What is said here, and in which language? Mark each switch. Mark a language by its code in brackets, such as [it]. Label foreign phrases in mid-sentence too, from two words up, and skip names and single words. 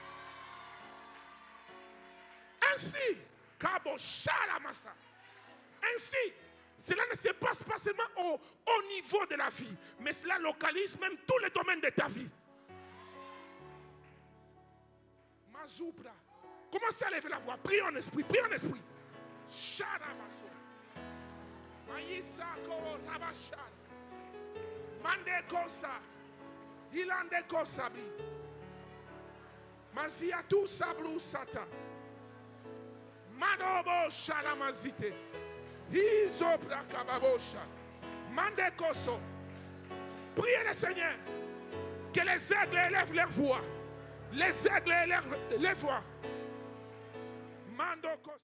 [fr] Ainsi, ainsi, cela ne se passe pas seulement au niveau de la vie, mais cela localise même tous les domaines de ta vie. Mazoubra. Commencez à lever la voix. Prie en esprit. Prie en esprit. Shadamaso. Maïsako Rabashad. Mandekosa. Ilandekosabi. Maziatu Sabru Sata. Madobo Shalamazite. Izobra Kababosha. Mandekoso. Priez le Seigneur. Que les aigles élèvent leur voix. Les aigles élèvent les voix. Mandoko.